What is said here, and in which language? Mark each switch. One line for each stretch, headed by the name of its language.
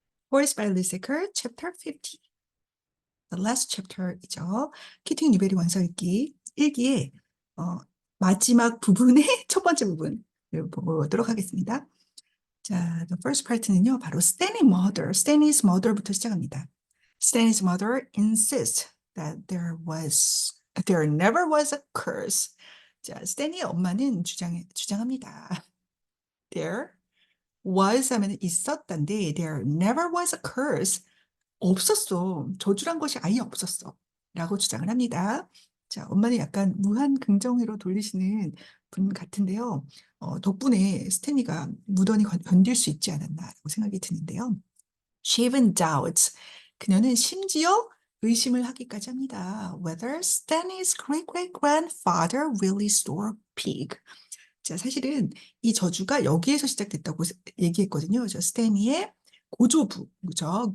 English: Voice by Lysaker, Chapter 50. The last chapter이죠.
Korean: 키팅 뉴베리 원서 읽기 1기의 마지막 부분의 첫 번째 부분을 보도록 하겠습니다. 자,
English: the first part
Korean: 는요, 바로 Stanley's mother부터 시작합니다.
English: Stanley's mother insists that there never was a curse.
Korean: 자, 스탠리의 엄마는 주장합니다.
English: There was
Korean: 하면 있었단데
English: there never was a curse.
Korean: 없었어. 저주란 것이 아예 없었어. 라고 주장을 합니다. 자, 엄마는 약간 무한 긍정으로 돌리시는 분 같은데요. 덕분에 스탠리가 무던히 견딜 수 있지 않았나라고 생각이 드는데요.
English: She even doubts.
Korean: 그녀는 심지어 의심을 하기까지 합니다.
English: Whether Stanley's great-great-grandfather really stole pig.
Korean: 자, 사실은 이 저주가 여기에서 시작됐다고 얘기했거든요. 저 스탠리의 고조부, 그죠?